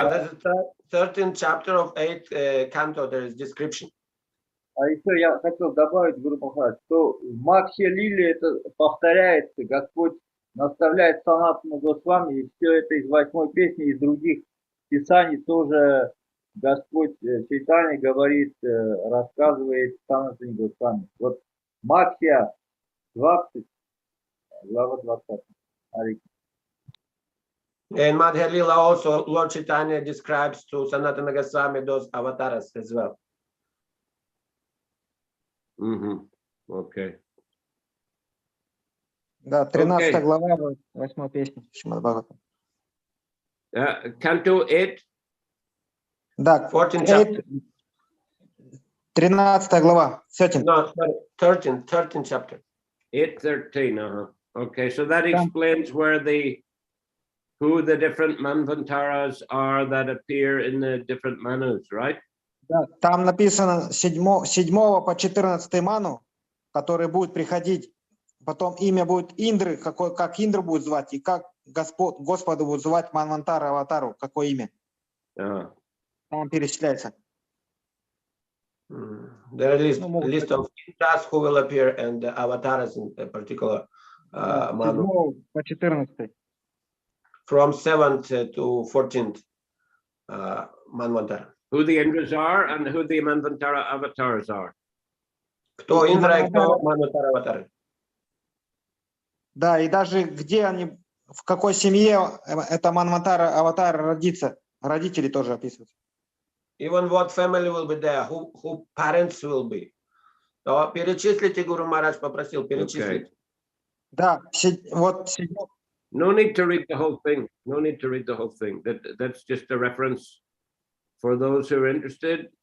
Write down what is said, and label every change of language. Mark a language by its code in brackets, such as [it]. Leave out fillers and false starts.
[en] So that's the 13th chapter of 8th canto, there is description. [ru] А еще я хотел добавить, Гуру Махарадж, что в Макхе Лиле это повторяется, Господь наставляет Санатану Госвами, и все это из 8 песни, из других писаний тоже Господь Чайтанья говорит, рассказывает Санатане Госвами. Вот Макхия 20, глава 20. [en] In Madhya Lila also, Lord Chaitanya describes to Sanatana Goswami those avatars as well. Okay. [ru] Да, 13 Okay. глава 8 песни. Шримад Бхагаватам. [en] Canto 8. [ru] Да, [en] 14th chapter. [ru] 13 глава. 13. [en] No, sorry, 13th chapter. 8:13. Okay, so that explains where who the different manvantaras are that appear in the different manus, right? [ru] Да, там написано 7 по 14 ману, который будет приходить. Потом имя будет Индры, как Индра будет звать, и как Господа будет звать Манвантара Аватару, какое имя. Там перечисляется. [en] There is list of Indras who will appear and the avatars in a particular manu. 7 по 14. From 7th to 14th Manvantara. Who the Indras are and who the Manvantara avatars are. [ru] Кто Индра и кто Манвантара аватары. Да, и даже где они, в какой семье это Манвантара Аватар родится, родители тоже описываются. [en] Even what family will be there, who parents will be. [ru] То перечислите, Гуру Махарадж попросил, перечислить. Да, вот. [en] No need to read the whole thing. No need to read the whole thing. That's just a reference for those who are interested.